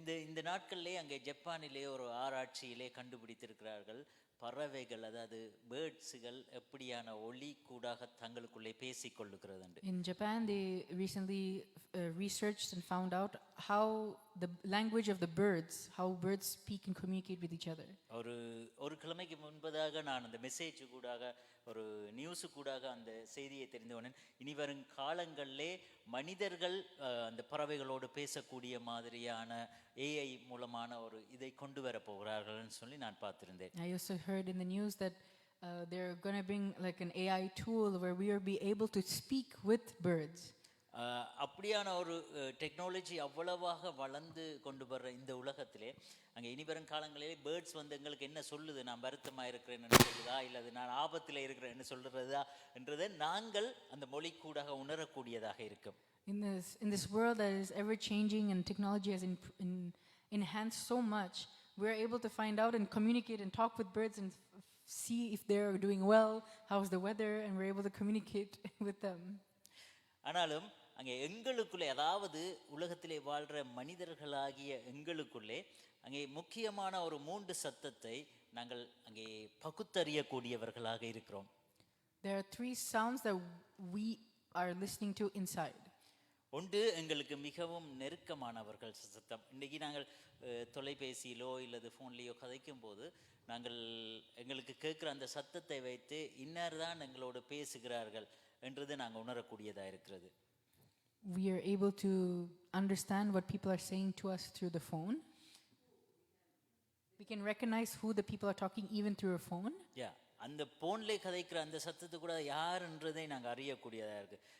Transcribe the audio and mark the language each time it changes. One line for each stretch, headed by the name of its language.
Tamil: இந்த நாட்களிலே அங்கே ஜப்பானிலே ஒரு ஆராய்ச்சியிலே கண்டுபிடித்திருக்கிறார்கள், பறவைகள் அதாவது பேர்ட்ஸுகள் எப்படியான ஒலி கூடாக தங்களுக்குள்ளே பேசிக்கொள்ளுகிறது என்று.
English: In Japan, they recently researched and found out how the language of the birds, how birds speak and communicate with each other.
Tamil: ஒரு கிழமைக்கு முன்பதாக நான் அந்த மெசேஜ் கூடாக ஒரு நியூஸு கூடாக அந்த செய்தியை தெரிந்தவனேன். இனி வரும் காலங்களிலே மனிதர்கள் அந்த பறவைகளோடு பேசக்கூடிய மாதிரியான ஏஐ மூலமான ஒரு இதை கொண்டு வர போகிறார்கள்னு சொல்லி நான் பார்த்திருந்தேன்.
English: I also heard in the news that they're going to bring like an AI tool where we will be able to speak with birds.
Tamil: அப்படியான ஒரு டெக்னாலஜி அவ்வளவாக வளர்ந்து கொண்டு வர்ற இந்த உலகத்திலே அங்கே இனி வரும் காலங்களிலே பேர்ட்ஸ் எங்களுக்கு என்ன சொல்லுது, நான் வருத்தமாக இருக்கிறேன்னு சொல்லுதா இல்லது நான் ஆபத்தில் இருக்கிறேன்னு சொல்றதா என்றதை நாங்கள் அந்த மொழி கூடாக உணரக்கூடியதாக இருக்கும்.
English: In this world that is ever changing and technology has enhanced so much, we're able to find out and communicate and talk with birds and see if they're doing well, how's the weather, and we're able to communicate with them.
Tamil: ஆனாலும் அங்கே எங்களுக்குள்ளே அதாவது உலகத்திலே வாழ்கிற மனிதர்களாகிய எங்களுக்குள்ளே அங்கே முக்கியமான ஒரு 3 சத்தத்தை நாங்கள் அங்கே பகுத்தறியக்கூடியவர்களாக இருக்கிறோம்.
English: There are 3 sounds that we are listening to inside.
Tamil: ஒன்று எங்களுக்கு மிகவும் நெருக்கமானவர்கள் சத்தம். இன்றைக்கி நாங்கள் தொலைபேசியிலோ இல்லது ஃபோன்லேயோ கதைக்கும் போது நாங்கள் எங்களுக்கு கேட்குற அந்த சத்தத்தை வைத்து இன்னார் தான் எங்களோடு பேசுகிறார்கள் என்றது நாங்கள் உணரக்கூடியதாக இருக்கிறது.
English: We are able to understand what people are saying to us through the phone. We can recognize who the people are talking even through a phone.
Tamil: Yeah, அந்த போன்லே கதைக்கிற அந்த சத்தத்தை கூட யாருன்றதை நாங்கள் அறியக்கூடியதாக இருக்குது.